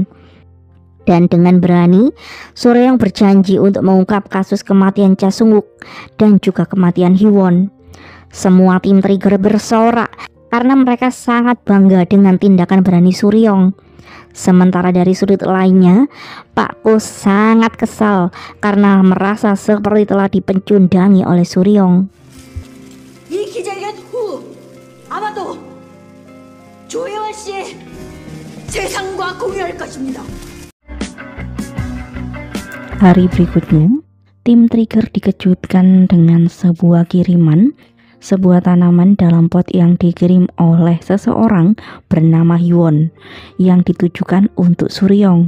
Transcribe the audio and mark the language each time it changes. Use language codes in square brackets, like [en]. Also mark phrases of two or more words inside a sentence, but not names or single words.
[id] Dan dengan berani, Sureyong berjanji untuk mengungkap kasus kematian Cha Sung-wook dan juga kematian Hiwon. Semua tim Trigger bersorak karena mereka sangat bangga dengan tindakan berani Sureyong. Sementara dari sudut lainnya, Pak Ko sangat kesal karena merasa seperti telah dipencundangi oleh Sureyong. [ko] 이 기자회견 후 아마도 조혜원 씨의 세상과 공유할 것입니다. [id] Hari berikutnya, tim Trigger dikejutkan dengan sebuah kiriman, sebuah tanaman dalam pot yang dikirim oleh seseorang bernama Hiwon yang ditujukan untuk Sureyong.